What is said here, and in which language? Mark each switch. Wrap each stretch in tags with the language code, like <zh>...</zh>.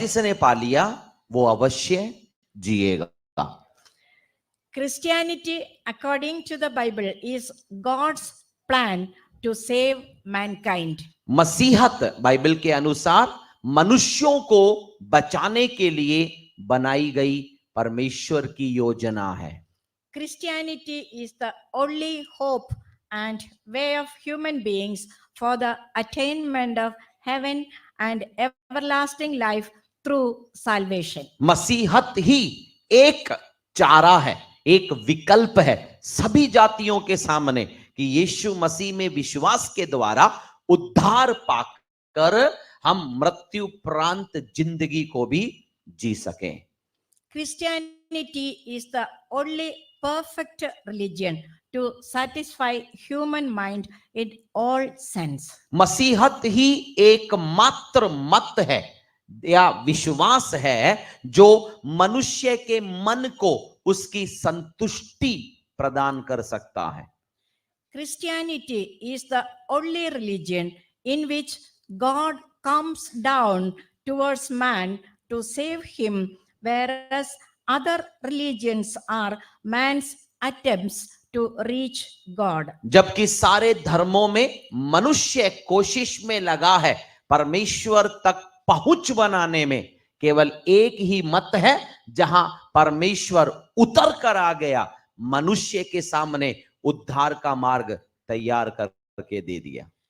<hi>जिसने पा लिया वो अवश्य जिएगा.</hi> <en>Christianity, according to the Bible, is God's plan to save mankind.</en> <hi>मसीहत Bible के अनुसार मनुष्यों को बचाने के लिए बनाई गई परमेश्वर की योजना है.</hi> <en>Christianity is the only hope and way of human beings for the attainment of heaven and everlasting life through salvation.</en> <hi>मसीहत ही एक चारा है, एक विकल्प है सभी जातियों के सामने कि यीशु मसीह में विश्वास के द्वारा उद्धार पाकर हम मृत्यु प्रांत जिंदगी को भी जी सकें.</hi> <en>Christianity is the only perfect religion to satisfy human mind in all sense.</en> <hi>मसीहत ही एकमात्र मत है या विश्वास है जो मनुष्य के मन को उसकी संतुष्टि प्रदान कर सकता है.</hi> <en>Christianity is the only religion in which God comes down towards man to save him, whereas other religions are man's attempts to reach God.</en> <hi>जबकि सारे धर्मों में मनुष्य कोशिश में लगा है परमेश्वर तक पहुंच बनाने में, केवल एक ही मत है जहां परमेश्वर उतर कर आ गया, मनुष्य के सामने उद्धार का मार्ग तैयार करके दे दिया.</hi>